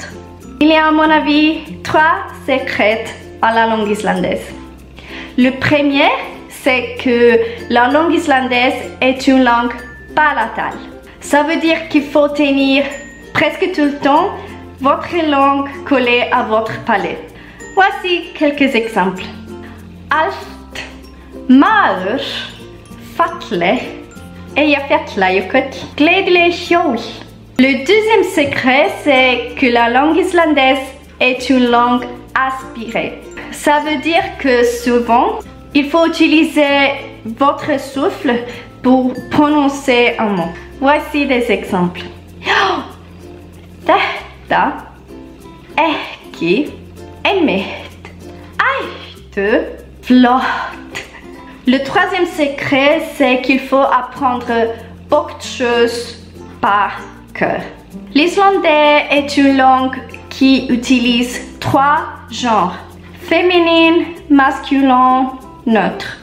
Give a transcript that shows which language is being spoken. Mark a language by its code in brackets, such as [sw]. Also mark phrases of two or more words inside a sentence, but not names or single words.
[fr] Il y a à mon avis 3 secrets à la langue islandaise. Le premier, c'est que la langue islandaise est une langue palatale. Ça veut dire qu'il faut tenir presque tout le temps votre langue collée à votre palais. Voici quelques exemples. [is] Allt maður falle eigi fjalla jökull gleðileg hjól. [fr] Le deuxième secret, c'est que la langue islandaise est une langue aspirée. Ça veut dire que souvent, il faut utiliser votre souffle pour prononcer un mot. Voici des exemples. [is] Þetta ekki einmitt ættu flott. [fr] Le troisième secret, c'est qu'il faut apprendre beaucoup de choses par cœur. L'islandais est une langue qui utilise 3 genres, féminin, masculin, neutre.